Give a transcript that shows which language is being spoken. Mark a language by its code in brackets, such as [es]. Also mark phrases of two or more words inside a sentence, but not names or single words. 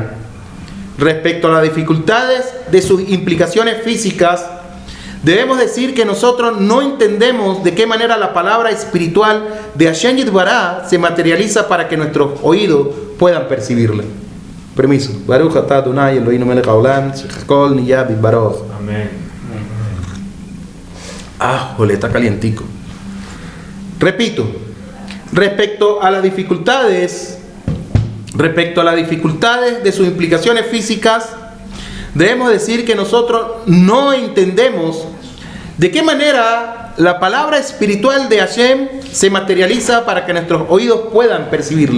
[es] Respecto a las dificultades de sus implicaciones físicas, debemos decir que nosotros no entendemos de qué manera la palabra espiritual de [he] השם יתברך [es] se materializa para que nuestros oídos puedan percibirla. Permiso. [he] ברוך אתה אדוני אלוהינו מלך העולם שהכל נהיה בדברו. [es] Amén. Jole, está calientico. Repito, respecto a las dificultades de sus implicaciones físicas, debemos decir que nosotros no entendemos de qué manera la palabra espiritual de [he] Hashem se [es] materializa para que nuestros oídos puedan percibirla.